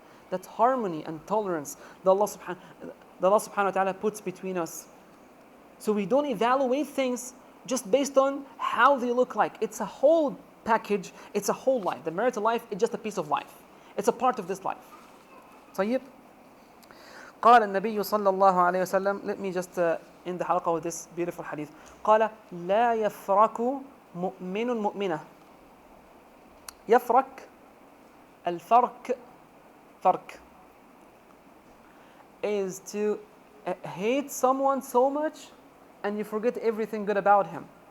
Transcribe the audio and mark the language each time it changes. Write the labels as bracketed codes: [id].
[en] That harmony and tolerance that Allah subhanahu wa ta'ala puts between us. So we don't evaluate things just based on how they look like. It's a whole package. It's a whole life. The marital life is just a piece of life. It's a part of this life. طيب. [ar] قال النبي صلى الله عليه وسلم. [en] Let me just end the halqa with this beautiful hadith. [ar] قال لا يفرك مؤمن مؤمنة. يفرك الفرك فرك [en] is to hate someone so much and you forget everything good about him.